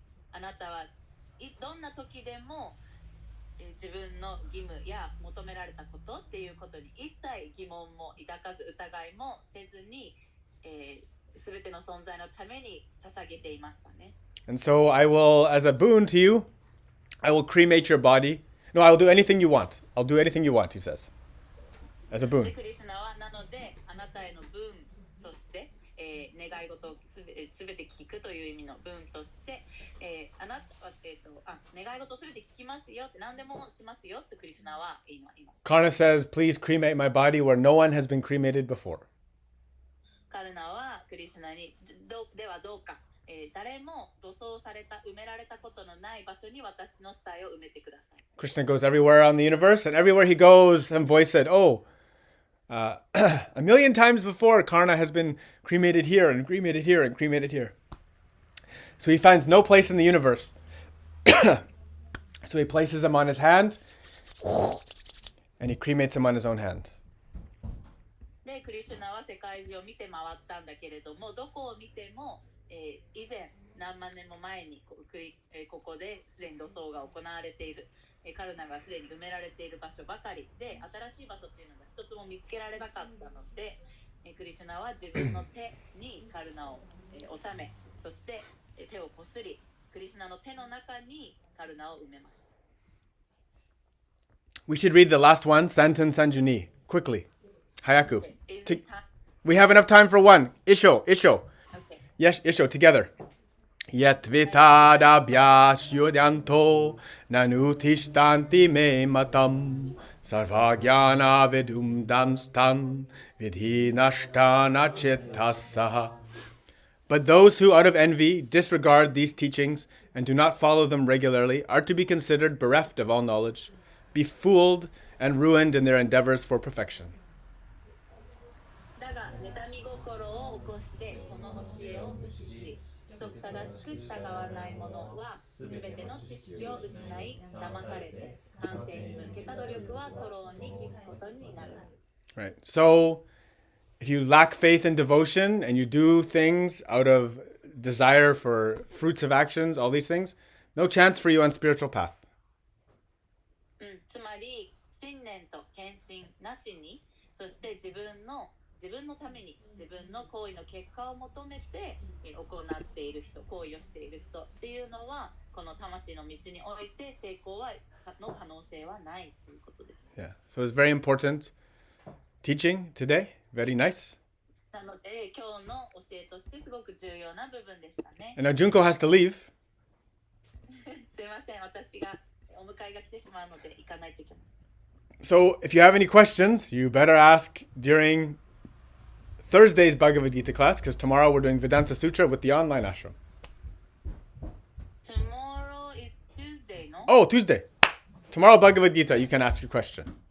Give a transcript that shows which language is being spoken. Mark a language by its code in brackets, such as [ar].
[ja] あなたはどんな時でも自分の義務や求められたことっていうことに一切疑問も抱かず疑いもせずに、全ての存在のために捧げていましたね。 [en] And so I will, as a boon to you, I will cremate your body. No, I will do anything you want. I'll do anything you want, he says. As a [ja] で [en] boon. [ja] クリシュナはなのであなたへの分として、願い事をすべて聞くという意味の分として、あなたは、願い事をすべて聞きますよって何でもしますよってクリシュナは言いました。 [en] Karna says, please cremate my body where no one has been cremated before. [ja] カルナはクリシュナにではどうか、誰も土葬された埋められたことのない場所に私の死体を埋めてください。 [en] Krishna goes everywhere on the universe, and everywhere he goes, some voice said, a million times before, Karna has been cremated here and cremated here and cremated here. So he finds no place in the universe. So he places him on his hand, and he cremates him on his own hand. [ja] で、クリシュナは世界中を見て回ったんだけれども、どこを見ても、以前何万年も前にここですでに土葬が行われている、カルナがすでに埋められている場所ばかりで、新しい場所っていうのが一つも見つけられなかったので、クリシュナは自分の手にカルナを、収め、そして手をこすり、クリシュナの手の中にカルナを埋めました。 [en] We should read the last one, Santan Sanjuni, quickly. [ja] Hayaku. [en] Is it time? We have enough time for one. [ja] Isho. [en] Okay. Yes, Isho, together. [sa] Yet vitada bhyasyodanto nanutishtanti me matam sarvagyana vidum damstan vidhi nashtana chittasaha. [en] But those who out of envy disregard these teachings and do not follow them regularly are to be considered bereft of all knowledge, befooled and ruined in their endeavors for perfection. [ja] だが妬み心を起こしてこの教えを無視し規則正しく従わない者はすべての知識を失い騙されて完成に向けた努力は徒労に帰すことになる。 [en] Right. So if you lack faith and devotion and you do things out of desire for fruits of actions, all these things, no chance for you on spiritual path. [ja] つまり信念と献身なしに、そして自分のために自分の行為の結果を求めて行っている人、行為をしている人っていうのはこの魂の道において成功の可能性はないということです。 [en] Yeah. So it's very important teaching today. Very nice. [ja] なので今日の教えとしてすごく重要な部分でしたね。 [en] And now Junko has to leave. [ja] すいません、私がお迎えが来てしまうので行かないといけません。 [en] So if you have any questions, you better ask during Thursday's Bhagavad Gita class, because tomorrow we're doing Vedanta Sutra with the online ashram. Tomorrow is Tuesday, no? Oh, Tuesday. Tomorrow Bhagavad Gita, you can ask your question.